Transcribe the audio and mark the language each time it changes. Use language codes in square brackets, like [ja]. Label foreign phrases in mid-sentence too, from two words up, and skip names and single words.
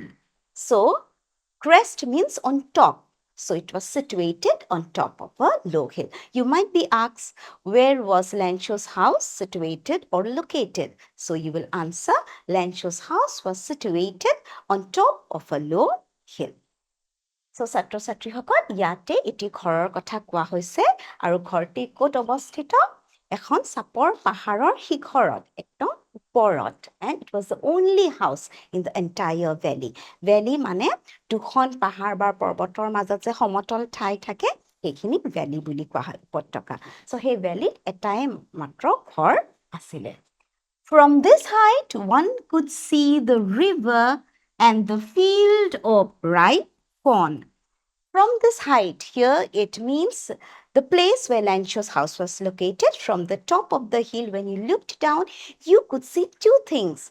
[en] So crest means on top. So it was situated on top of a low hill. You might be asked, where was Lancho's house situated or located? So you will answer, Lancho's house was situated on top of a low hill. [as] So ছাত্ৰ-ছাত্ৰীসকল, ইয়াতে এটি ঘৰৰ কথা কোৱা হৈছে আৰু ঘৰটি ক'ত অৱস্থিত? এখন চাপৰ পাহাৰৰ শিখৰত, একদম ওপৰত, [en] and it was the only house in the entire valley. [as] Valley মানে দুখন পাহাৰ বা পৰ্বতৰ মাজত যে সমতল ঠাই থাকে, সেইখিনি ভ্যালি বুলি কোৱা হয়, উপত্যকা। So সেই ভ্যালিত এটাই মাত্ৰ ঘৰ আছিলে। [en] From this height, one could see the river and the field of ripe corn. From this height, here it means the place where Lancho's house was located. From the top of the hill, when you looked down, you could see two things.